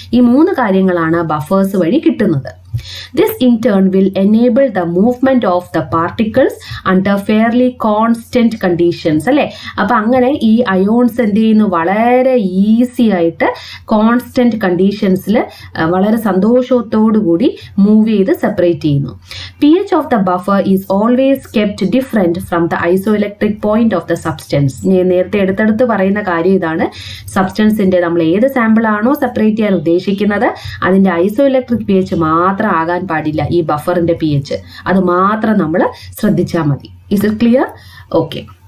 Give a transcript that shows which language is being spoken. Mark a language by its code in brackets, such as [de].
[ml] ഈ 3 കാര്യങ്ങളാണ് ബഫേഴ്സ് വഴി കിട്ടുന്നത്. [en] This in turn will enable the movement of the particles under fairly constant conditions [ml] അല്ലെ. അപ്പൊ അങ്ങനെ ഈ അയോൺസ് എന്ത് ചെയ്യുന്നു, വളരെ ഈസി ആയിട്ട് കോൺസ്റ്റന്റ് കണ്ടീഷൻസിൽ വളരെ സന്തോഷത്തോടു കൂടി മൂവ് ചെയ്ത് സെപ്പറേറ്റ് ചെയ്യുന്നു. [en] pH of the buffer is always kept different from the isoelectric point of the substance. [ml] നേരത്തെ എടുത്തെടുത്ത് പറയുന്ന കാര്യം ഇതാണ്. സബ്സ്റ്റൻസിന്റെ നമ്മൾ ഏത് സാമ്പിൾ ആണോ സെപ്പറേറ്റ് ചെയ്യാൻ ഉദ്ദേശിക്കുന്നത് അതിന്റെ ഐസോഇലക്ട്രിക് pH മാത്രം ആകാൻ പാടില്ല ഈ ബഫറിന്റെ pH. അത് മാത്രം നമ്മൾ ശ്രദ്ധിച്ചാൽ മതി. [en] Is it clear? [ml] ഓക്കെ.